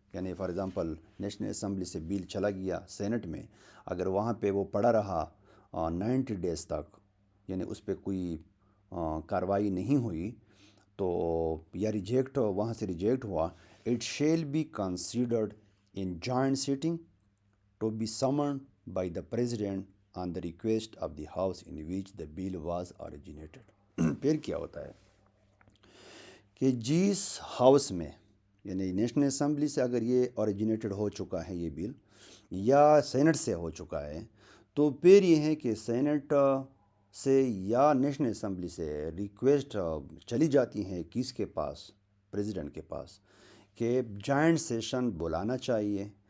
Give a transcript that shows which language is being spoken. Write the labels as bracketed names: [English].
[Urdu] یعنی for example national assembly سے بل چلا گیا سینٹ میں، اگر وہاں پہ وہ پڑا رہا 90 ڈیز تک، یعنی اس پہ کوئی کارروائی نہیں ہوئی، تو یا ریجیکٹ وہاں سے ریجیکٹ ہوا، [English] it shall be considered in joint sitting to be summoned by the President on the request of the House in which the bill was originated. [Urdu] پھر کیا ہوتا ہے کہ جس ہاؤس میں یعنی نیشنل اسمبلی سے اگر یہ اوریجنیٹڈ ہو چکا ہے یہ بل یا سینٹ سے ہو چکا ہے تو پھر یہ ہے کہ سینٹ سے یا نیشنل اسمبلی سے ریکویسٹ چلی جاتی ہے کس کے پاس، پریزیڈنٹ کے پاس، کہ جوائنٹ سیشن بلانا چاہیے.